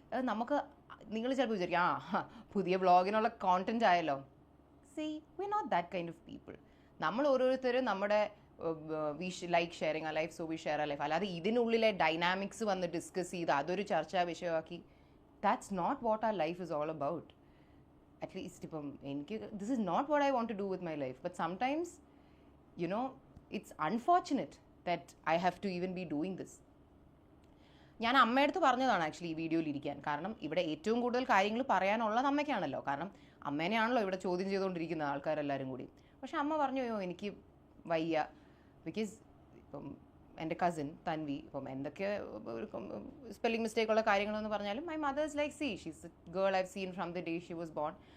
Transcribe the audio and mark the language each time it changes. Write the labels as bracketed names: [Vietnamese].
[Malayalam] നമുക്ക് നിങ്ങൾ ചിലപ്പോൾ വിചാരിക്കും പുതിയ വ്ളോഗിനുള്ള കോണ്ടന്റ് ആയല്ലോ. [English] See, we're not that kind of people. [Malayalam] നമ്മൾ ഓരോരുത്തരും നമ്മുടെ [English] We like sharing our life, so we share our life. [Malayalam] അല്ലാതെ ഇതിനുള്ളിലെ ഡൈനാമിക്സ് വന്ന് ഡിസ്കസ് ചെയ്ത് അതൊരു ചർച്ചാ വിഷയമാക്കി, [English] that's not what our life is all about. At least [Malayalam] ഇപ്പം എനിക്ക് [English] this is not what I want to do with my life, but sometimes, you know, it's unfortunate that I have to even be doing this. [Malayalam] ഞാൻ അമ്മയടുത്ത് പറഞ്ഞതാണ് actually ഈ വീഡിയോയിൽ ഇരിക്കാൻ. കാരണം ഇവിടെ ഏറ്റവും കൂടുതൽ കാര്യങ്ങൾ പറയാനുള്ളത് അമ്മയ്ക്കാണല്ലോ. കാരണം അമ്മേനെയാണല്ലോ ഇവിടെ ചോദ്യം ചെയ്തുകൊണ്ടിരിക്കുന്ന ആൾക്കാരെല്ലാവരും കൂടി. പക്ഷെ അമ്മ പറഞ്ഞു, എനിക്ക് വയ്യ, ബിക്കോസ് ഇപ്പം എൻ്റെ കസിൻ തൻവി ഇപ്പം എന്തൊക്കെ സ്പെല്ലിംഗ് മിസ്റ്റേക്കുള്ള കാര്യങ്ങളെന്ന് പറഞ്ഞാലും [English] My mother's like she's a girl I've seen from the day she was born.